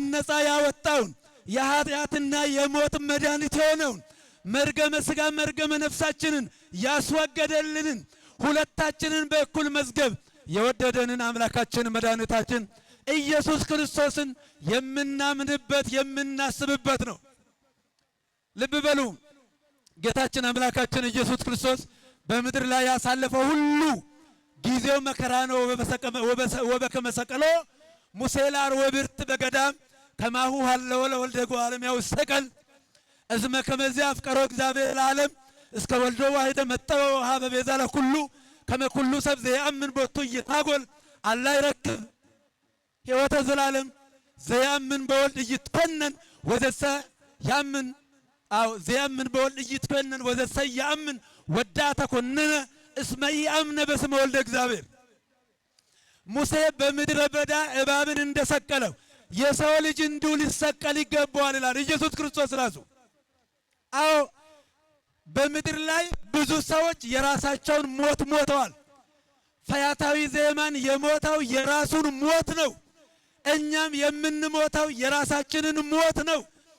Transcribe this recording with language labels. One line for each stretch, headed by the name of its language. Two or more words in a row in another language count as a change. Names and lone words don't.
Amharic: ነፃ ያወጣውን የኃጢአትና የሞት መድኃኒት የሆነውን መርገመ ሥጋ መርገመ ነፍሳችንን ያስወገደልንን ሁለታችንን በእኩል መዝገብ የወደደንን አምላካችን መድኃኒታችን ኢየሱስ ክርስቶስን የምናምንበት የምናስብበት ነው። ልብ በሉ። ጌታችን አምላካችን ኢየሱስ ክርስቶስ በምድር ላይ ያሳለፈው ሁሉ ጊዜው መከራ ነው።
Geez: ወበከመ ሰቀሎ ሙሴ ለአርዌ ብርት በገዳም ከማሁ ሀለወ ለወልደ እጓለ እመሕያው ይሰቀል እስመ ከመዚያ አፍቀሮ እግዚአብሔር ለዓለም እስከ ወልዶ ዋሕደ መጠወ ወሀበ ቤዛ ለኩሉ ከመ ኩሉ ሰብ ዘየአምን ቦቱ ኢይታጐል አላ ይረክብ ሕይወተ ዘላለም ዘየአምን በወልድ ኢይትኮነን ወዘሰ ያምን ዘየአምን በወልድ ኢይትኮነን ወዘሰ ያምን ወዳ ተኮነነ እስመ ኢአምነ በስመ ወልደ እግዚአብሔር።
Amharic: ሙሴ በምድረ በዳ እባብን እንደሰቀለው የሰው ልጅ እንዲሁ ሊሰቀል ይገባዋል ይላል ኢየሱስ ክርስቶስ ራሱ። አዎ በምድር ላይ ብዙ ሰዎች የራሳቸውን ሞት ሞተዋል። ፈያታዊ ዘየማን የሞተው የራሱን ሞት ነው። እኛም የምንሞተው የራሳችንን ሞት ነው።